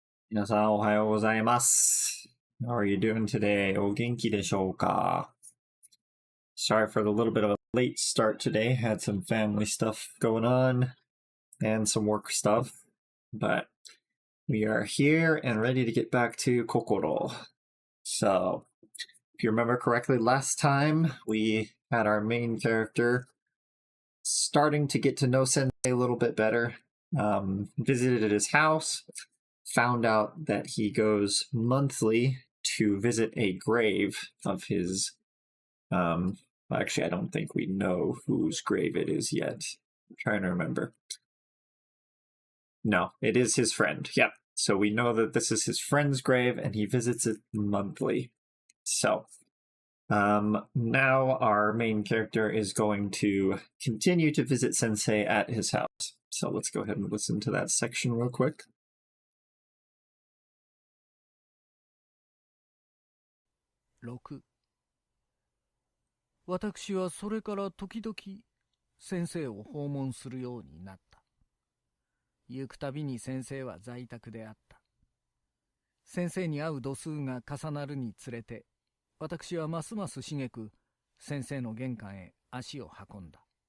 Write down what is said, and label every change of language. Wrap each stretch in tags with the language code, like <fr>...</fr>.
<ja>皆さんおはようございます。</ja> <en>How are you doing today?</en> <ja>お元気でしょうか?</ja> <en>Sorry for the little bit of a late start today. Had some family stuff going on and some work stuff. But we are here and ready to get back to Kokoro. So, if you remember correctly, last time we had our main character starting to get to know Sensei a little bit better. Visited his house, found out that he goes monthly to visit a grave of his actually I don't think we know whose grave it is yet. I'm trying to remember. No, it is his friend. Yep. So we know that this is his friend's grave and he visits it monthly. So now our main character is going to continue to visit Sensei at his house. So let's go ahead and listen to that section real quick.</en> <ja>6私はそれから時々先生を訪問するようになった。行くたびに先生は在宅であった。先生に会う度数が重なるにつれて、私はますますしげく先生の玄関へ足を運んだ。</ja>